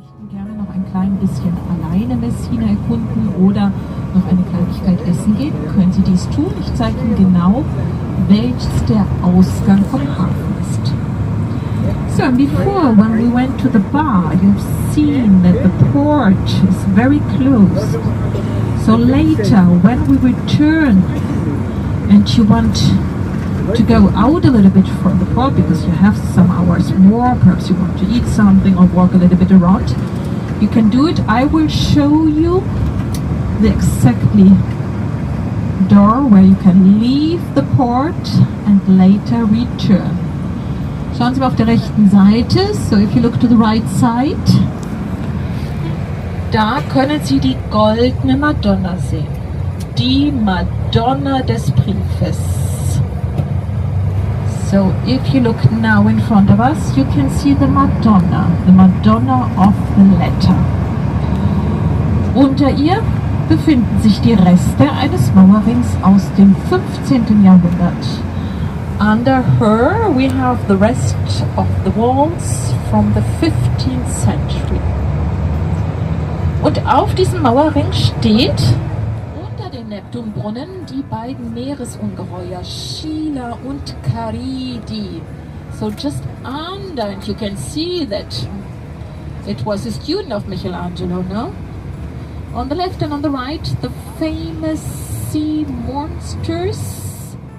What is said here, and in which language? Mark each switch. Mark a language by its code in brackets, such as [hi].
[de] Gerne noch ein klein bisschen alleine Messina erkunden oder noch eine Kleinigkeit essen gehen, können Sie dies tun. Ich zeige Ihnen genau, welches der Ausgang vom Hafen ist. [en] So, and before, when we went to the bar, you've seen that the port is very close. So later, when we return and you want to go out a little bit from the port because you have some hours more, perhaps you want to eat something or walk a little bit around, you can do it. I will show you the exactly door where you can leave the port and later return. [de] Schauen Sie mal auf der rechten Seite. [en] So if you look to the right side, [de] da können Sie die goldene Madonna sehen. Die Madonna des Briefes. [en] So if you look now in front of us, you can see the Madonna of the letter. [de] Unter ihr befinden sich die Reste eines Mauerrings aus dem 15. Jahrhundert. [en] Under her we have the rest of the walls from the 15th century. [de] Und auf diesem Mauerring steht unter den Neptunbrunnen die beiden Meeresungeheuer Scylla und Charybdis. [en] So just under, and you can see that it was a student of Michelangelo, no? On the left and on the right, the famous sea monsters.